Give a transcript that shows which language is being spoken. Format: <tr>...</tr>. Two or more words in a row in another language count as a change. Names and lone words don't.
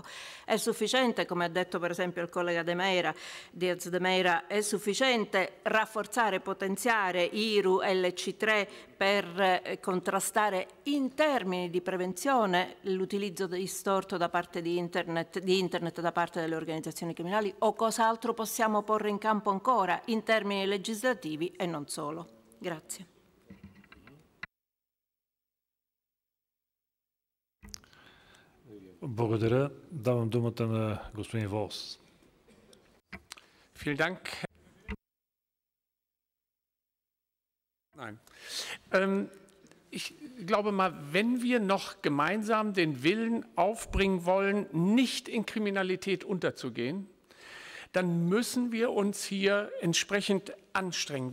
<it>È sufficiente, come ha detto per esempio il collega Diaz de Meira, è sufficiente rafforzare e potenziare IRU LC3 per contrastare in termini di prevenzione l'utilizzo distorto da parte di internet da parte delle organizzazioni criminali, o cos'altro possiamo porre in campo ancora in termini legislativi e non solo? Grazie.</it> <bg>Благодаря. Давам думата на господин Волс.</bg> <de>Vielen Dank. Nein. Ich glaube mal, wenn wir noch gemeinsam den Willen aufbringen wollen, nicht in Kriminalität unterzugehen, dann müssen wir uns hier entsprechend anstrengen.</de>